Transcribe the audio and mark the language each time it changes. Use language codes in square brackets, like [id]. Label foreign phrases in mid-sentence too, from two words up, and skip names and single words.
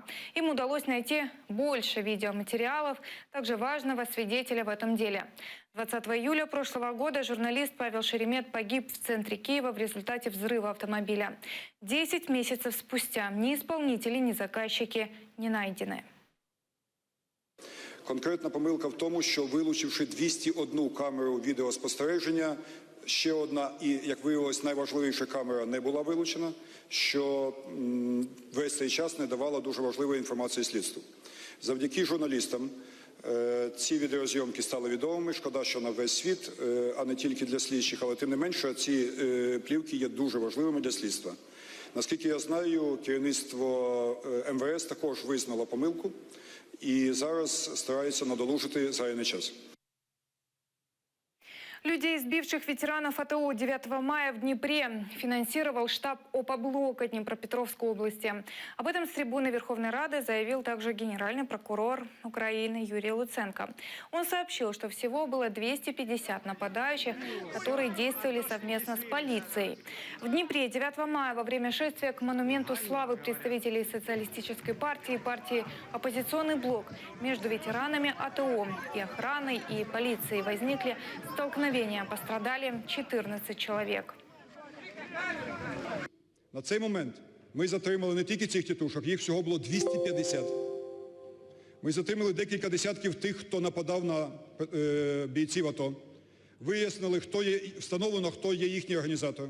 [ru] Им удалось найти больше видеоматериалов, также важного свидетеля в этом деле. 20 июля прошлого года журналист Павел Шеремет погиб в центре Киева в результате взрыва автомобиля. 10 месяцев спустя ни исполнители, ни заказчики не найдены. [uk] Конкретна помилка в тому, що вилучивши 201 камеру відеоспостереження, ще одна і, як виявилось, найважливіша камера не була вилучена, що весь цей час не давала дуже важливої інформації слідству. Завдяки журналістам ці відеозйомки стали відомими. Шкода, що на весь світ, а не тільки для слідчих, але тим не менше ці плівки є дуже важливими для слідства. Наскільки я знаю, керівництво МВС також визнало помилку і зараз старається надолужити зайвий час. [ru] Людей, сбивших ветеранов АТО 9 мая в Днепре, финансировал штаб ОП-блока Днепропетровской области. Об этом с трибуны Верховной Рады заявил также генеральный прокурор Украины Юрий Луценко. Он сообщил, что всего было 250 нападающих, которые действовали совместно с полицией. В Днепре 9 мая во время шествия к монументу славы представителей социалистической партии и партии «Оппозиционный блок» между ветеранами АТО и охраной и полицией возникли столкновения. [uk] Пострадали 14 чоловік. На цей момент ми затримали не тільки цих тітушок, їх всього було 250. Ми затримали декілька десятків тих, хто нападав на бійців АТО. Вияснили, встановлено, хто є їхній організатор.